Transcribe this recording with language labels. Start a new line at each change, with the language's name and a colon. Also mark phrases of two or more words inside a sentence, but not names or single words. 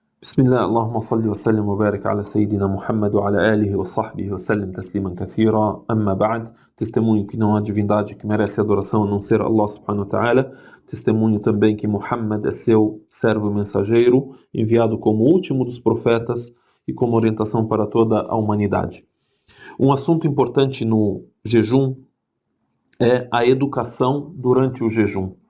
Arabic: بسم الله اللهم صل وسلم وبارك على سيدنا Muhammad وعلى آله وصحبه وسلم تسليما كثيرا أما بعد.
Portuguese: Testemunho que não há divindade que merece adoração a não ser
Arabic: الله سبحانه وتعالى.
Portuguese: Testemunho também que Muhammad é seu servo e mensageiro, enviado como último dos profetas e como orientação para toda a humanidade. Um assunto importante no jejum é a educação durante o jejum.